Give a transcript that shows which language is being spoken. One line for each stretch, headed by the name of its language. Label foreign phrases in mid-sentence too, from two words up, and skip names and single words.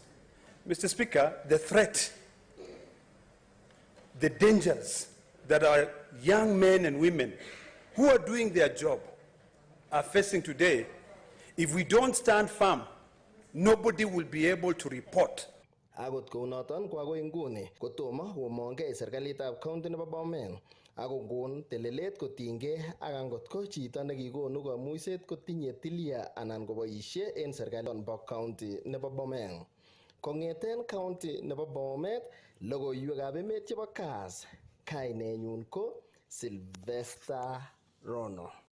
English: Mr. Speaker, the threat, the dangers that our young men and women who are doing their job are facing today, if we don't stand firm, nobody will be able to report.
Kalenjin: Agot kounoton kwa agoi nguni kotomo komongei serikalitab county nebo Bomet ako kon telelet kotinygei ak angot ko chito nekikonu kamuiset kotinye tilia anan koboisie en serikalit nebo county nebo Bomet. Kongeten county nebo Bomet, logoiywekab emet chebo Kass, kainenyun ko Sylvester Rono.